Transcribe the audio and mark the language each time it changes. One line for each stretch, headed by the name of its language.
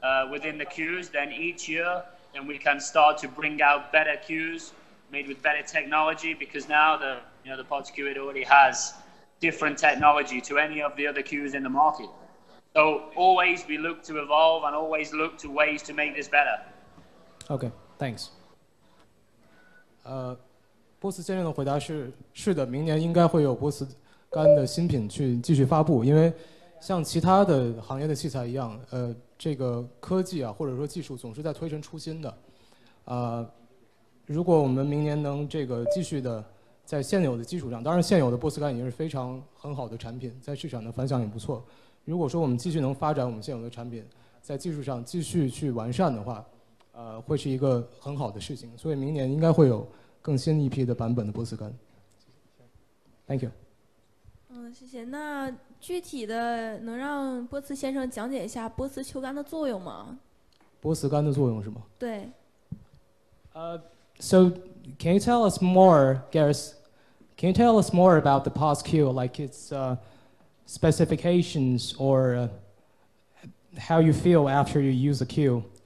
English: within the queues, then each year, then we can start to bring out better queues made with better technology, because now the pods queue, it already has different technology to any of the other queues in the market. So always we look to evolve and always look to ways to make this better. Okay, thanks.
Chinese: 波斯先生的回答是：是的，明年应该会有波斯干的新品去继续发布，因为像其他的行业的器材一样，这个科技啊或者说技术总是在推陈出新的。如果我们明年能这个继续的在现有的基础上，当然现有的波斯干已经是非常很好的产品，在市场的反响也不错。如果说我们继续能发展我们现有的产品，在技术上继续去完善的话，会是一个很好的事情。所以明年应该会有更新一批的版本的波斯干。
English: Thank you。
Chinese: 谢谢。那具体的能让波斯先生讲解一下波斯球杆的作用吗？波斯干的作用是吗？对。
English: So can you tell us more, Gareth? Can you tell us more about the POS queue, like its specifications or how you feel after you use the queue?